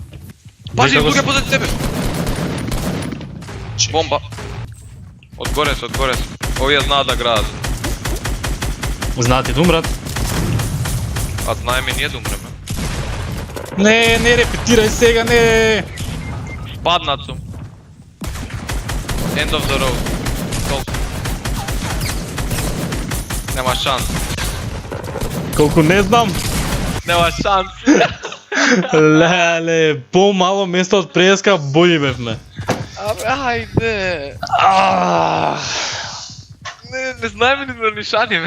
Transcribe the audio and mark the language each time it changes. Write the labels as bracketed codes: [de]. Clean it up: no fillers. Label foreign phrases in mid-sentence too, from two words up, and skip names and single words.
[mk] Пази, луѓе позад тебе. Бомба. Одгоре се. Овие знаат да градат. Знаат и брат. А знаеме ние да умреме. Не репетирај сега, не. Паднат сум. [en] End of the road. Close. [mk] Нема шанс. Колку не знам. Нема шанс. Леле, по-мало место од преска бољи бевме. Абе, ајде. Не знаеме ни да нишаниме.